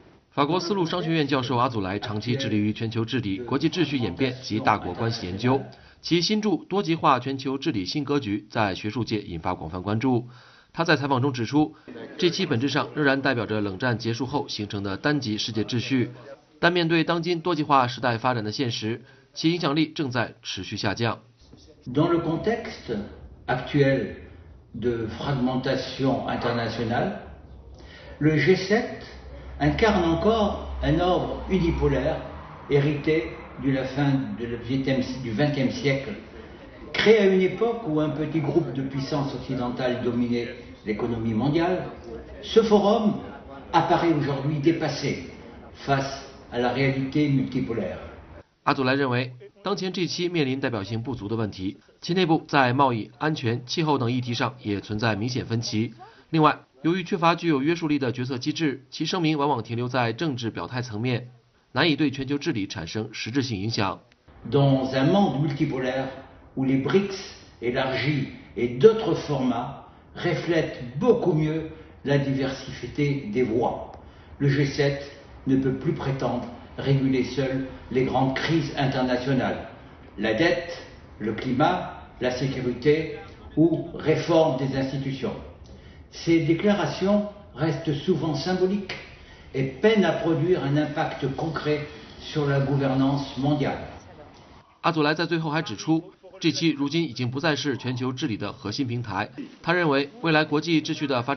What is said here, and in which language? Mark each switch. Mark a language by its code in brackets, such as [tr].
[zh] 法国丝路商学院教授阿祖莱长期致力于全球治理、国际秩序演变及大国关系研究，其新著《多极化全球治理新格局》在学术界引发广泛关注。他在采访中指出，这期本质上仍然代表着冷战结束后形成的单极世界秩序，但面对当今多极化时代发展的现实，其影响力正在持续下降。 [fr] Dans le contexte actuel de fragmentation internationale, le G7incarne encore un ordre unipolaire hérité de la fin du XXe siècle, créé à une époque où un petit groupe de puissances occidentales dominait l'économie mondiale. Ce forum apparaît aujourd'hui dépassé face à la réalité multipolaire. [zh] 阿祖莱认为，当前 G7 面临代表性不足的问题，其内部在贸易、安全、气候等议题上也存在明显分歧。另外，由于缺乏具有约束力的决策机制，其声明往往停留在政治表态层面，难以对全球治理产生实质性影响。 [fr] Dans un monde multipolaire où les BRICS élargis et d'autres formats reflètent beaucoup mieux la diversité des voix, le G7 ne peut plus prétendre réguler seul les grandes crises internationales, la dette, le climat, la sécurité ou réforme des institutions. Ces déclarations restent souvent symboliques et peinent à produire un impact concret sur la gouvernance mondiale. [zh] 阿祖莱在最后还指出， G7 如今已经不再是全球治理的核心平台。他认为，未来国际秩序的发展方。